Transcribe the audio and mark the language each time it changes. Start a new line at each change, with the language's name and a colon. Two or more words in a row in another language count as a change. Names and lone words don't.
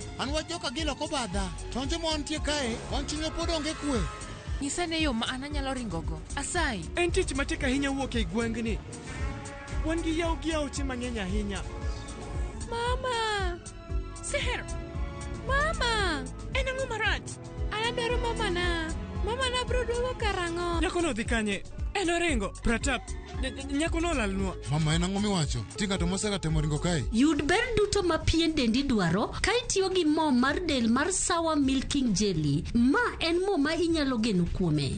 Luo (Kenya and Tanzania): An wach joka Gili ok obadha. Tonje mo antie kae, wan chunye pod onge kwe. Nyisa ne yo ma an anyalo ringogo. Asayi. En tich matek ahinya wuok e gweng'ni. Wan gi yaw gi aoche mang'eny ahinya. Mama! Seher! Mama! En ang'o marach? An adwaro mama na. Mama na bro duogo karang'o? Nyakono dhi kanye? En oringo. Pratap. Nyakono olalnwa. Mama en ang'o miwacho? Tinga to mosega temo ringo kae. Yud ber duto ma pien dendi dwaro ka itiyo gi mo mar del mar Sawa Milking Jelly. Ma en mo ma inyalo geno kuome.